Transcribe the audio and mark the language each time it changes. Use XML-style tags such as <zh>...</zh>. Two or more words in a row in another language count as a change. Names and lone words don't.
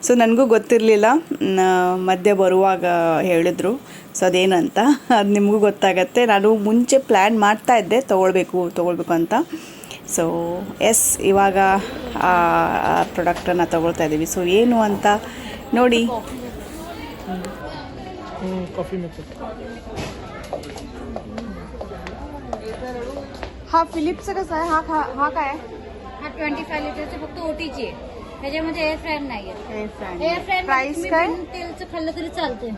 <kn>ಸೊ ನನಗೂ ಗೊತ್ತಿರಲಿಲ್ಲ, ಮಧ್ಯೆ ಬರುವಾಗ ಹೇಳಿದ್ರು. ಸೊ ಅದೇನಂತ ಅದು ನಿಮಗೂ ಗೊತ್ತಾಗತ್ತೆ. ನಾನು ಮುಂಚೆ ಪ್ಲ್ಯಾನ್ ಮಾಡ್ತಾಯಿದ್ದೆ ತೊಗೊಳ್ಬೇಕು ಅಂತ.</kn> <en>so yes,</en> <kn>ಇವಾಗ ಆ ಪ್ರಾಡಕ್ಟನ್ನು ತೊಗೊಳ್ತಾ ಇದ್ದೀವಿ. ಸೊ ಏನು ಅಂತ ನೋಡಿ.</kn> <en>coffee maker</en> <mr>हा फिलिप्सचं कसं आहे? हा काय आहे? हा 25 लिटरचं फक्त ओटीची आहे. त्याच्यामध्ये</mr> <en>air fryer</en> <mr>नाहीये.</mr> <en>air fryer</en> <mr>प्राइस काय? तेलचं खाल्लं तरी चालतंय.</mr>